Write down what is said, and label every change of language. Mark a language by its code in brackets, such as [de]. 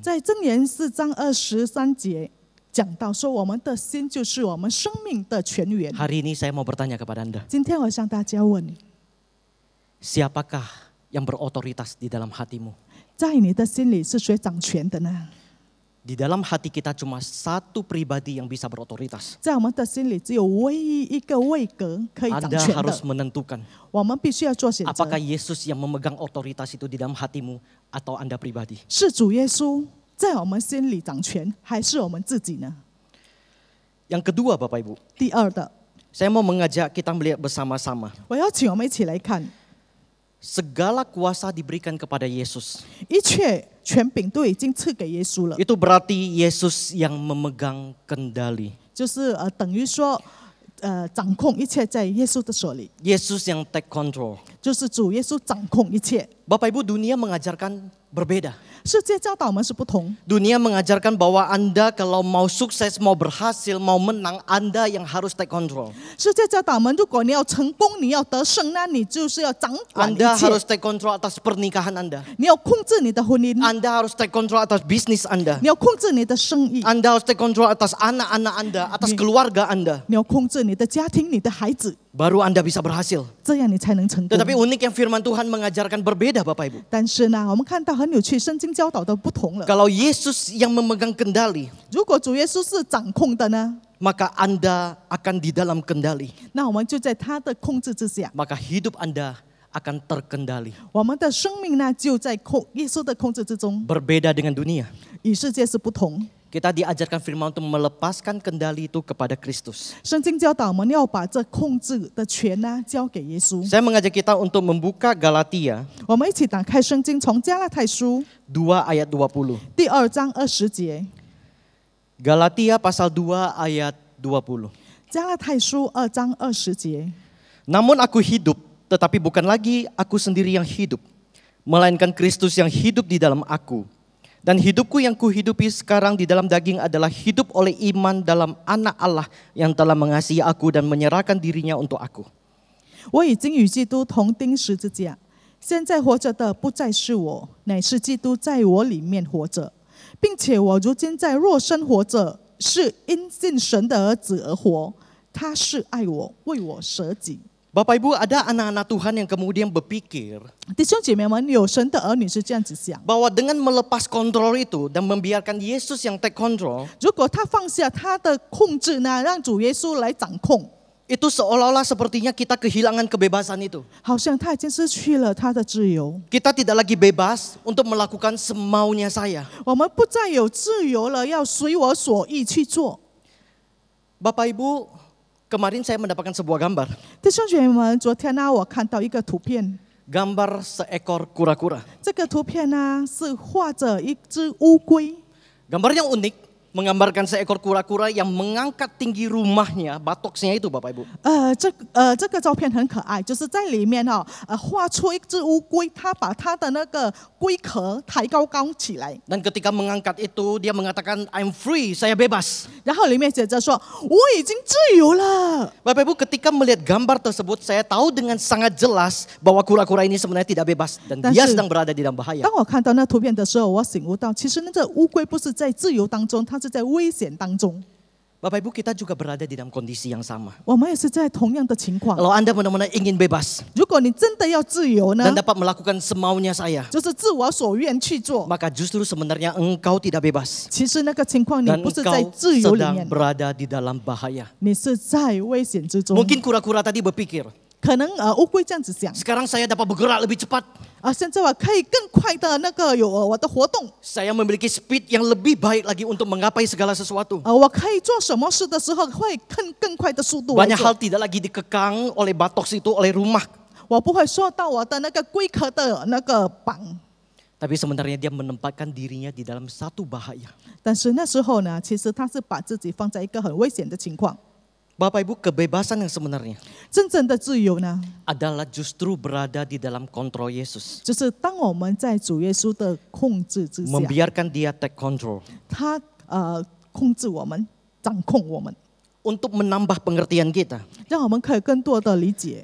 [zh] 在箴言4章23节讲到说，我们的心就是我们生命的泉源。 [id] Hari ini saya mau bertanya kepada Anda, [zh] 今天我向大家问， [id] siapakah yang berotoritas di dalam hatimu? [zh] 在你的心里是谁掌权的呢？ [id] Di dalam hati kita cuma satu pribadi yang bisa berotoritas. [zh] 在我们的心里只有唯一一个位格可以掌 [id] Anda [zh] 权 [id] harus menentukan [zh] 我们必须要做选择。 [id] apakah Yesus yang memegang otoritas itu di dalam hatimu atau Anda pribadi. [zh] 是主耶稣在我们心里掌权，还是我们自己呢？ [id] Yang kedua Bapak Ibu, [zh] 第二的， [id] saya mau mengajak kita melihat bersama-sama. [zh] 我邀请我们一起来看， [id] Segala kuasa diberikan kepada Yesus. [zh] 一切权柄都已经赐给耶稣了， [id] Itu berarti Yesus yang memegang kendali. [zh] 就是等于说，掌控一切在耶稣的手里， [id] Yesus yang [en] take control. [zh] 就是主耶稣掌控一切。 [id] Bapak Ibu, dunia mengajarkan berbeda. [zh] 世界教导我们是不同， [id] Dunia mengajarkan bahwa Anda kalau mau sukses, mau berhasil, mau menang, Anda yang harus [en] take control. [zh] 世界教导我们，如果你要成功，你要得胜，那你就是要掌管一 [id] Anda [zh] 切， [id] harus [en] take control [id] atas pernikahan Anda. [zh] 你要控制你的婚姻， [id] Anda harus [en] take control [id] atas bisnis Anda. [zh] 你要控制你的生意， [id] Anda harus [en] take control [id] atas anak-anak Anda, atas keluarga Anda. [zh] 你要控制你的家庭、你的孩子， [id] Baru Anda bisa berhasil. [zh] 这样你才能成功。 [id] Tetapi unik yang firman Tuhan mengajarkan berbeda Bapak Ibu. [zh] 但是呢，我们看到很有趣，圣经教导的不同了。 [id] Kalau Yesus yang memegang kendali, [zh] 如果主耶稣是掌控的呢， [id] maka Anda akan di dalam kendali. [zh] 那我们就在他的控制之下， [id] Maka hidup Anda akan terkendali. [zh] 我们的生命呢就在耶稣的控制之中， [id] Berbeda dengan dunia. [zh] 与世界是不同。 [id] Kita diajarkan firman untuk melepaskan kendali itu kepada Kristus. [zh] 圣经教导我们要把这控制的权呢交给耶稣。 [id] Saya mengajak kita untuk membuka Galatia [zh] 我们一起打开圣经，从加拉太书 [id] 2 ayat 20. [zh] 第2章20节。 [id] Galatia pasal 2 ayat 20. [zh] 加拉太书2章20节。 [id] Namun aku hidup, tetapi bukan lagi aku sendiri yang hidup, melainkan Kristus yang hidup di dalam aku. Dan hidupku yang kuhidupi sekarang di dalam daging adalah hidup oleh iman dalam Anak Allah yang telah mengasihi aku dan menyerahkan dirinya untuk aku. [zh] 我已经与基督同钉十字架，现在活着的不再是我，乃是基督在我里面活着，并且我如今在肉身活着，是因信神的儿子而活。他是爱我，为我舍己。 [id] Bapak Ibu, ada anak-anak Tuhan yang kemudian berpikir [zh] 弟兄姐妹们，有神的儿女是这样子想： [id] bahwa dengan melepas kontrol itu dan membiarkan Yesus yang [en] take control, [zh] 如果他放下他的控制呢，让主耶稣来掌控， [id] itu seolah-olah sepertinya kita kehilangan kebebasan itu. [zh] 好像他已经失去了他的自由。 [id] Kita tidak lagi bebas untuk melakukan semaunya saya. [zh] 我们不再有自由了，要随我所意去做。 [id] Bapak Ibu, kemarin saya mendapatkan sebuah gambar. [zh] 弟兄姐妹们，昨天呢，我看到一个图片， [id] Gambar seekor kura-kura. [zh] 这个图片呢是画着一只乌龟。 [id] Gambar yang unik, menggambarkan seekor kura-kura yang mengangkat tinggi rumahnya, batoksnya itu Bapak Ibu. [zh] 这个照片很可爱，就是在里面画出一只乌龟，它把它的那个龟壳抬高起来， [id] Dan ketika mengangkat itu, dia mengatakan, [en] I'm free, [id] saya bebas. [zh] 然后里面写着说我已经自由了。 [id] Bapak Ibu, ketika melihat gambar tersebut, saya tahu dengan sangat jelas bahwa kura-kura ini sebenarnya tidak bebas dan dia sedang berada di dalam bahaya. [zh] 当我看到那图片的时候，我醒悟到，其实那个乌龟不是在自由当中，它是在危险当中。 [id] Bapak Ibu, kita juga berada di dalam kondisi yang sama. [zh] 我们也是在同样的情况。 [id] Kalau Anda benar-benar ingin bebas [zh] 如果你真的要自由呢 [id] dan，dapat melakukan semaunya saya, [zh] 就是自我所愿去做。 [id] maka justru sebenarnya engkau tidak bebas. [zh] 其实那个情况，你 [id] Dan [zh] 不是在 [id] engkau [zh] 自由里 [id] sedang [zh] 面， [id] berada di dalam bahaya. [zh] 你是在危险之中。 [id] Mungkin kura-kura tadi berpikir, [zh] 可能乌龟这样子想 [id] sekarang saya dapat bergerak lebih cepat. [zh] 现在我可以更快的那个有我的活动， [id] Saya memiliki speed yang lebih baik lagi untuk menggapai segala sesuatu. [zh] 我可以做什么事的时候会更快的速度来 [id] Banyak hal [zh] 做， [id] tidak lagi dikekang oleh batoks itu, oleh rumah. [zh] 我不会受到我的那个龟壳的那个绑。 [id] Tapi sebenarnya dia menempatkan dirinya di dalam satu bahaya. [zh] 但是那时候呢，其实他是把自己放在一个很危险的情况。 [id] Bapak Ibu, kebebasan yang sebenarnya [zh] 真正的自由呢， [id] adalah justru berada di dalam kontrol Yesus. [zh] 就是当我们在主耶稣的控制之下， [id] Membiarkan dia [en] take control. [zh] 他控制我们，掌控我们。 [id] untuk menambah pengertian kita. [zh] 让我们可以更多的理解。